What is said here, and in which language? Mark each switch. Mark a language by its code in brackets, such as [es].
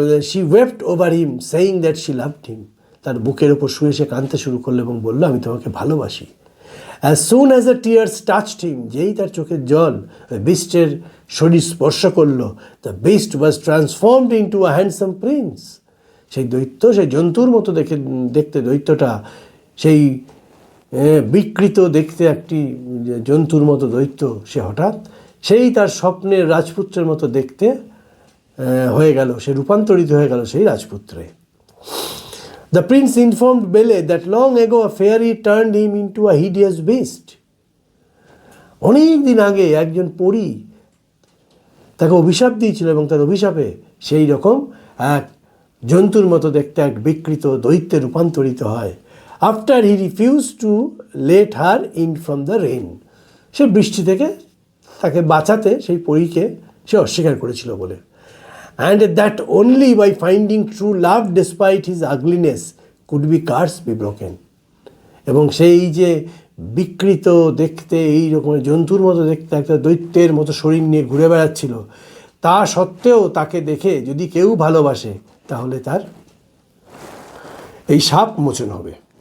[en] she wept over him saying that she loved him. [bn] তার বুকের ওপর শুয়ে সে কাঁদতে শুরু করলো এবং বলল, আমি তোমাকে ভালোবাসি। [en] As soon as the tears touched him, [bn] যেই তার চোখের জল বিস্টের শরীর স্পর্শ করলো, [en] the beast was transformed into a handsome prince. [bn] সেই দৈত্য, সেই জন্তুর মতো দেখতে দৈত্যটা, সেই বিকৃত দেখতে একটি জন্তুর মতো দৈত্য, সে হঠাৎ সেই তার স্বপ্নের রাজপুত্রের মতো দেখতে হয়ে গেল, সে রূপান্তরিত হয়ে গেল সেই রাজপুত্রে। [en] The prince informed Bele that long ago a fairy turned him into a hideous beast. [bn] অনেক দিন আগে একজন পরী তাকে অভিশাপ দিয়েছিল এবং তার অভিশাপে সেই রকম এক জন্তুর মতো দেখতে এক বিকৃত দৈত্যে রূপান্তরিত হয়। [en] After he refused to let her in from the rain. [bn] সে বৃষ্টি থেকে তাকে বাঁচাতে সেই পরীকে সে অস্বীকার করেছিল বলে। [en] And that only by finding true love despite his ugliness could be curse be broken. [bn] এবং সেই যে বিকৃত দেখতে এই রকমের জন্তুর মতো দেখতে একটা দৈত্যের মতো শরীর নিয়ে ঘুরে বেড়াচ্ছিল, তা সত্ত্বেও তাকে দেখে যদি কেউ ভালোবাসে তাহলে তার এই শাপ মোচন হবে।